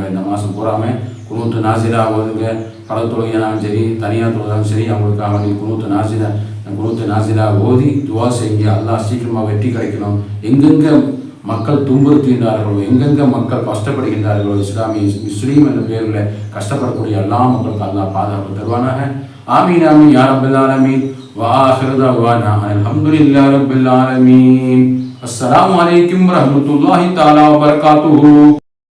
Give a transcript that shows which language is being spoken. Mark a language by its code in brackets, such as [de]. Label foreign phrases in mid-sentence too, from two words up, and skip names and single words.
[ta] இந்த மாதம் பூராமல் [ar] قنوت نازلة [ta] ஓதுங்க. பல தொழுகையாலும் சரி, தனியார் தொழுதாலும் சரி, அவங்களுக்காக [ar] قنوت نازلة [ta] ஓதி துவா செய்யுங்க. அல்லாஹ் சீக்கிரமாக வெற்றி கிடைக்கணும். எங்கெங்கே மக்கள் துன்புறுத்துகின்றார்களோ, எங்கெங்கே மக்கள் கஷ்டப்படுகின்றார்களோ, முஸ்லீம் என்ற பேரில் கஷ்டப்படக்கூடிய எல்லா மக்களுக்கும் அல்லாஹ் பாதுகாப்பு தருவானாக. [ar] آمين آمين يا رب العالمين. وآخر دعوانا الحمد لله رب العالمين. السلام عليكم ورحمة الله تعالى وبركاته.